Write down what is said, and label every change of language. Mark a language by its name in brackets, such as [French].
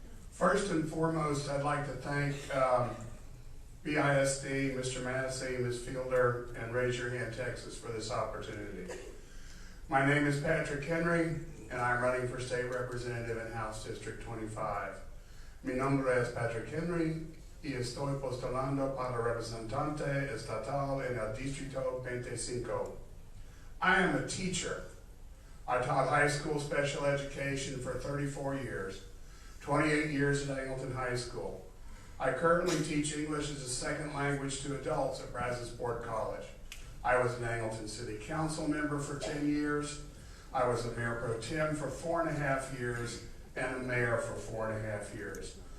[English] First and foremost, I'd like to thank BISD, Mr. Massey, Ms. Fielder, and Raise Your Hand Texas for this opportunity. My name is Patrick Henry, and I'm running for state representative in House District 25. [Spanish] Mi nombre es Patrick Henry y estoy postulando para representante estatal en el Distrito 25. [English] I am a teacher. I taught high school special education for 34 years. 28 years at Angleton High School. I currently teach English as a second language to adults at Brazosport College. I was an Angleton City Council member for 10 years. I was a mayor pro tem for 4.5 years and a mayor for 4.5 years.